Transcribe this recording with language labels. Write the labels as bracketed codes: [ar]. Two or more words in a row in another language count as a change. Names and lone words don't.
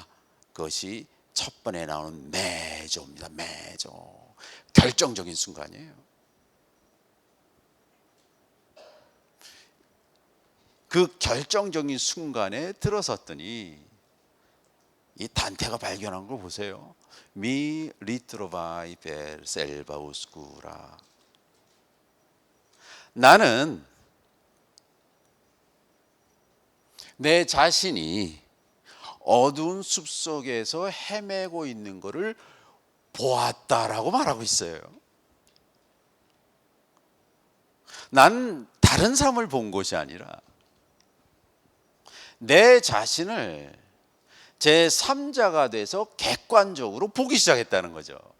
[ko] 그것이 첫 번에 나오는 매조입니다. 매조. 결정적인 순간이에요. 그 결정적인 순간에 들어섰더니 이 단테가 발견한 걸 보세요. [it] Mi ritrovai per selva oscura. [ko] 나는 내 자신이 어두운 숲속에서 헤매고 있는 것을 보았다라고 말하고 있어요. 나는 다른 삶을 본 것이 아니라 내 자신을 제3자가 돼서 객관적으로 보기 시작했다는 거죠.